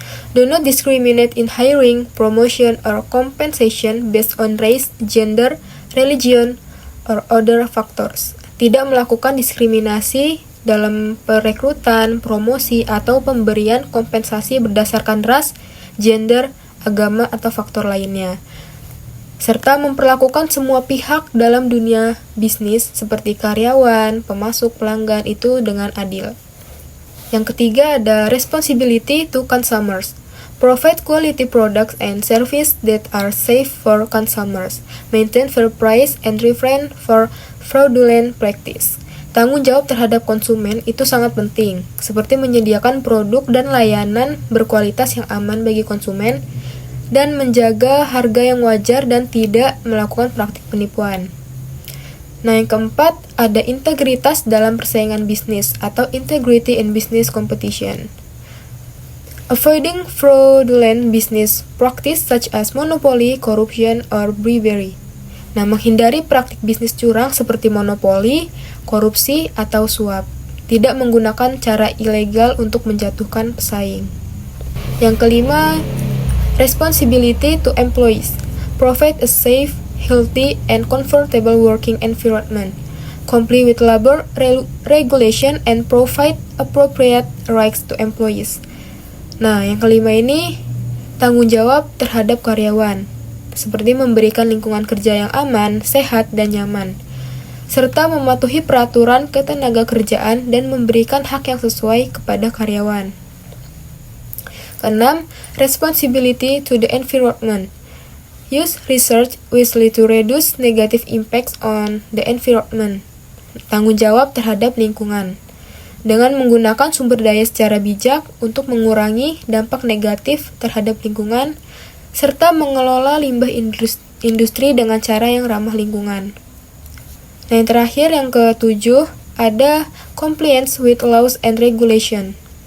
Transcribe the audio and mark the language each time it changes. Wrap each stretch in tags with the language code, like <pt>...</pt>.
<en>Do not discriminate in hiring, promotion, or compensation based on race, gender, religion, or other factors.</en> <id>Tidak melakukan diskriminasi dalam perekrutan, promosi, atau pemberian kompensasi berdasarkan ras, gender, agama, atau faktor lainnya. Serta memperlakukan semua pihak dalam dunia bisnis seperti karyawan, pemasok, pelanggan itu dengan adil. Yang ketiga ada</id> <en>responsibility to consumers. Provide quality products and service that are safe for consumers. Maintain fair price and refrain for fraudulent practice.</en> <id>Tanggung jawab terhadap konsumen itu sangat penting, seperti menyediakan produk dan layanan berkualitas yang aman bagi konsumen dan menjaga harga yang wajar dan tidak melakukan praktik penipuan. Nah, yang keempat, ada integritas dalam persaingan bisnis atau</id> <en>integrity in business competition. Avoiding fraudulent business practice such as monopoly, corruption, or bribery.</en> <id>Nah, menghindari praktik bisnis curang seperti monopoli, korupsi, atau suap. Tidak menggunakan cara ilegal untuk menjatuhkan pesaing. Yang kelima,</id> <en>responsibility to employees. Provide a safe, healthy, and comfortable working environment. Comply with labor regulation and provide appropriate rights to employees.</en> <id>Nah, yang kelima ini tanggung jawab terhadap karyawan, seperti memberikan lingkungan kerja yang aman, sehat, dan nyaman, serta mematuhi peraturan ketenagakerjaan dan memberikan hak yang sesuai kepada karyawan. Keenam,</id> <en>responsibility to the environment. Use research wisely to reduce negative impacts on the environment.</en> <id>Tanggung jawab terhadap lingkungan, dengan menggunakan sumber daya secara bijak untuk mengurangi dampak negatif terhadap lingkungan, serta mengelola limbah industri dengan cara yang ramah lingkungan. Nah, yang terakhir, yang ketujuh, ada</id> <en>compliance with laws and regulation.</en>